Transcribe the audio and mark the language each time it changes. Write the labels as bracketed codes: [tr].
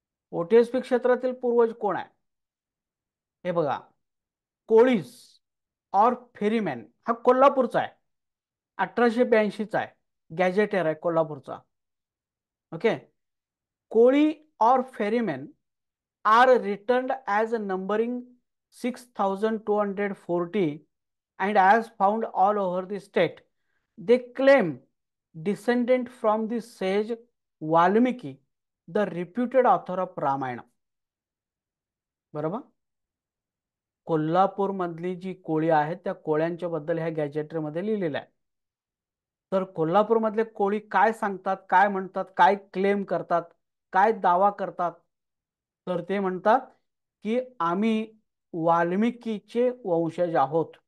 [mr] ओटीएसपी क्षेत्रातील पूर्वज कोण आहे? हे बघा कोळीस और फेरीमॅन हा कोल्हापूरचा आहे. 1882चा आहे. गॅजेटेर आहे कोल्हापूरचा. ओके. कोळी और फेरीमॅन [en] are returned as numbering 6240 and as found all over the state. They claim descendant from the sage Valmiki, the reputed author of Ramayana. [mr] बरोबर. कोल्हापूर मधली जी कोळी आहेत त्या कोळ्यांच्या बद्दल ह्या गॅजेटरीमध्ये लिहिलेलं आहे. तर कोल्हापूरमधले कोळी काय सांगतात, काय म्हणतात, काय क्लेम करतात, काय दावा करतात, तर ते म्हणतात की आम्ही वाल्मिकीचे वंशज आहोत.